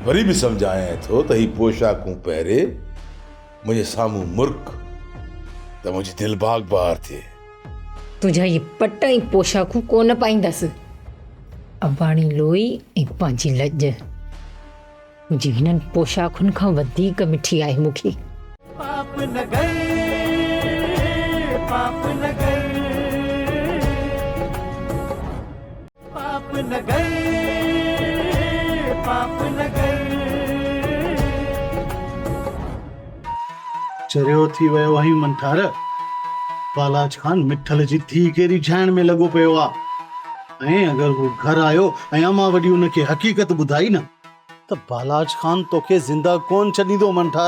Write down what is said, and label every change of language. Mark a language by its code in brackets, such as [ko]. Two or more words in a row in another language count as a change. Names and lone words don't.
[sd] वरी बि सम्झायां थो त ही पोशाकूं पहिरे मुंहिंजे साम्हूं मुर्क त मुंहिंजी दिलि बाग बहार थिए। तुंहिंजा ये पट ऐं पोशाकूं कोन पाईंदसि। अबाणी लोई ऐं पंहिंजी लॼ मुंहिंजी हिननि पोशाकुनि खां वधीक मिठी आहे मूंखे। पाप न गए, पाप न गए, पाप न गए, पाप न गए। चरियो थी वियो आहे मंठार। बालाज खान मिठल जी धी केरी झाइण में लॻो पियो आहे। ऐं अगरि हू घर आयो ऐं अमां वॾी उनखे हक़ीक़त ॿुधाई न त बालाज खान तोखे ज़िंदा कोन छॾींदो मंठार।